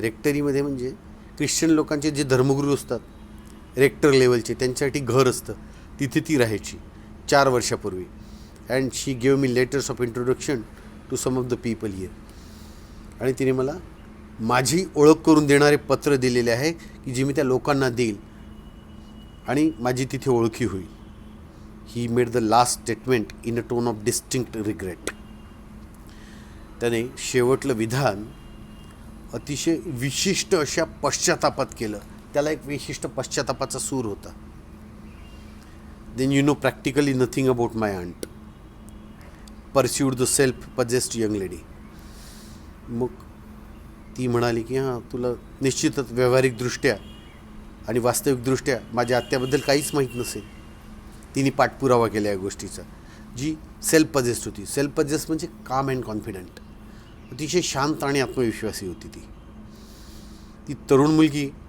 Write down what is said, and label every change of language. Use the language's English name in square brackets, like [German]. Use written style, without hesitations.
[Marathi] रेक्टरीमध्ये म्हणजे ख्रिश्चन लोकांचे जे धर्मगुरू असतात, रेक्टर लेवलचे, त्यांच्यासाठी घर असतं, तिथे ती राहायची 4 वर्षापूर्वी. [English] And she gave me letters of introduction to some of the people here. [Marathi] आणि तिने मला माझी ओळख करून देणारे पत्र दिलेले आहे की जी मी त्या लोकांना देईल आणि माझी तिथे ओळखी होईल. [English] He made the last statement in a tone of distinct regret. [Marathi] त्याने शेवटलं विधान अतिशय विशिष्ट अशा पश्चातापात केलं. त्याला एक विशिष्ट पश्चातापाचा सूर होता. [English] Then you know practically nothing about my aunt, pursued the self possessed young lady. [Marathi] मग ती म्हणाली की हां, तुला निश्चितच व्यावहारिकदृष्ट्या आणि वास्तविकदृष्ट्या माझ्या आत्याबद्दल काहीच माहीत नसेल. तिने पाठपुरावा केला या गोष्टीचा, जी सेल्फ पजेस्ड होती. सेल्फ पजेस्ड म्हणजे [English] calm and confident, [Marathi] अतिशय शांत आणि आत्मविश्वासी होती ती तरुण मुलगी.